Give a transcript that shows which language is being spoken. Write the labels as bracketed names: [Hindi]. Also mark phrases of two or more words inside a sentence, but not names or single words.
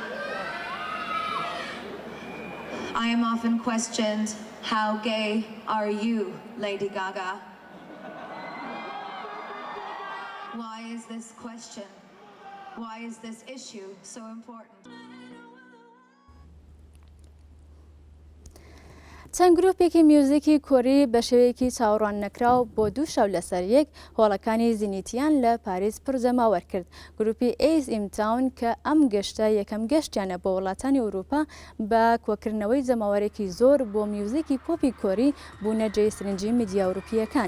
[English] I am often questioned, how gay are you, Lady Gaga? Why is this question, why is this issue so important? [Central Kurdish] چەند گرۆپێکی میوزیکی کۆری بە شێوەیەکی چاوەڕوان نەکراو بۆ دوو شەو لەسەر یەک هۆڵەکانی زینیتیان لە پاریس پڕجەماوەر کرد. گروپی ئەیز ئیمتاون کە ئەم گەشتە یەکەم گەشتیانە بۆ وڵاتانی ئەوروپا بە کۆکردنەوەی جەماوەرێکی زۆر بۆ میوزیکی پۆپی کۆری بوونە جێی سرنجی میدیا ئەوروپیەکان.